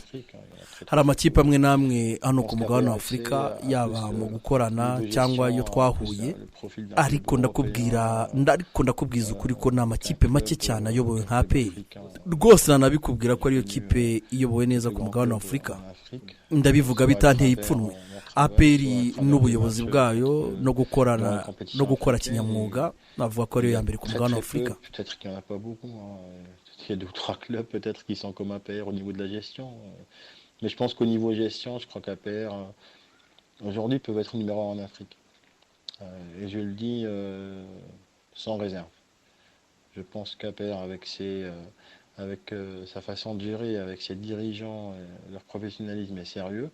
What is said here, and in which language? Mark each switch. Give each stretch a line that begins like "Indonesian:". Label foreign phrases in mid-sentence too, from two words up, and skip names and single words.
Kinyarwanda: Hari amakipe amwe n'amwe hano ku mugabane wa afurika yaba mu gukorana cyangwa iyo twahuye, ariko ndakubwiza ukuri ko ni amakipe make cyane ayobowe nka APR. Rwose nanabikubwira ko ariyo kipe iyobowe neza ku mugabane wa afurika. Ndabivuga bitanteye ipfunwe. APR n'ubuyobozi bwayo no gukora kinyamwuga navuga ko ariyo ya mbere ku mugabane wa afurika.
French: Il y a 2 ou 3 clubs peut-être qui sont comme APR au niveau de la gestion. Mais je pense qu'au niveau gestion, je crois qu'APR aujourd'hui peuvent être numéro 1 en Afrique. Et je le dis sans réserve. Je pense qu'APR avec sa façon de gérer, avec ses dirigeants, leur professionnalisme est sérieux.